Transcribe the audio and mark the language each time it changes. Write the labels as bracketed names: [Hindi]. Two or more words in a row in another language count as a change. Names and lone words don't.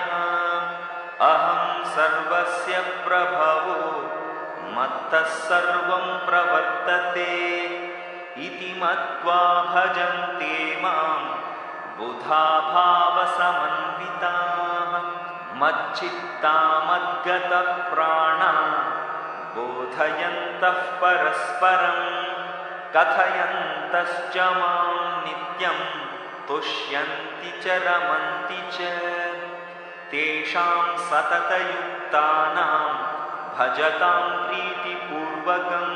[Sanskrit] अहं सर्वस्य प्रभवो मत्तः सर्वं प्रवर्तते. इति मत्वा भजन्ते मां बुधा भावसमन्विताः. മच्चित्ता मद्गतः प्राणा बोधयन्तः परस्परं. कथयन्तश्च मां नित्यं तुष्यन्ति च रमन्ति च. तेषां सततयुक्तानां भजतां प्रीतिपूर्वकं.